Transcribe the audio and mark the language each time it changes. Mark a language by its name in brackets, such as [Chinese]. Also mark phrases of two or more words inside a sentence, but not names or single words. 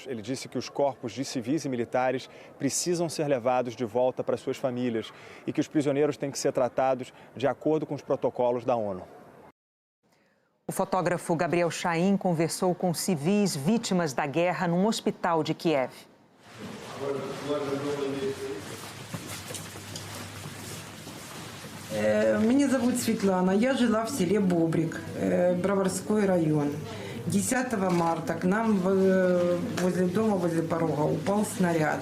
[Portuguese] Ele disse que os corpos de civis e militares precisam ser levados de volta para suas famílias e que os prisioneiros têm que ser tratados de acordo com os protocolos da ONU. O fotógrafo Gabriel Chaim conversou com civis vítimas da guerra num hospital de Kiev. [Russian] Меня зовут Светлана, я жила в селе Бобрик, Броварской район. 10 марта к нам возле дома, возле порога упал снаряд.